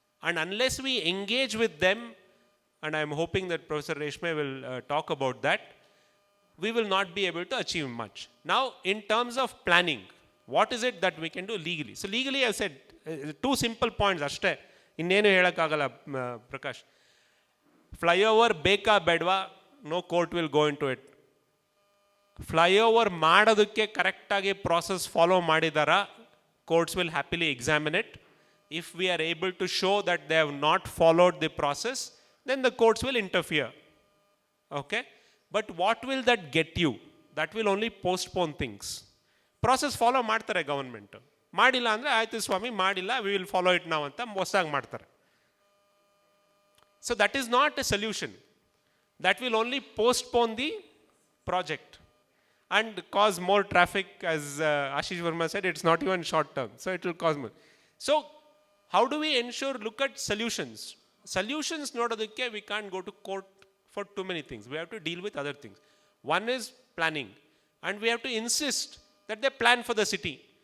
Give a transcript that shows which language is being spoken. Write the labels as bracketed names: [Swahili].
[English] And unless we engage with them, and I am hoping that Professor Reshme will talk about that, we will not be able to achieve much. Now, in terms of planning, what is it that we can do legally? So legally, I have said two simple points. [Kannada] Ashte innenu helakagala [English] Prakash. Flyover [Kannada] beka bedwa, [English] no court will go into it. Flyover [Kannada] ಮಾಡೋದಕ್ಕೆ [English] ಕರೆಕ್ಟಾಗಿ process follow [Kannada] ಮಾಡಿದಾರ, [English] Courts will happily examine it. If we are able to show that they have not followed the process, then the courts will interfere. Okay, but what will that get you? That will only postpone things. [Kannada] Process follow ಮಾಡ್ತಾರೆ government, ಮಾಡಿಲ್ಲ ಅಂದರೆ ಆಯಿತು ಸ್ವಾಮಿ ಮಾಡಿಲ್ಲ, [English] we will follow it [Kannada] ನಾವು ಅಂತ ಹೊಸದಾಗಿ ಮಾಡ್ತಾರೆ. [English] So that is not a solution. That will only postpone the project and cause more traffic. As Ashish Verma said, it's not even short term, so it will cause more. So how do we ensure? Look at solutions. Solutions [Kannada] nododakke [English] we can't go to court for too many things. We have to deal with other things. One is planning, and we have to insist that they plan for the city.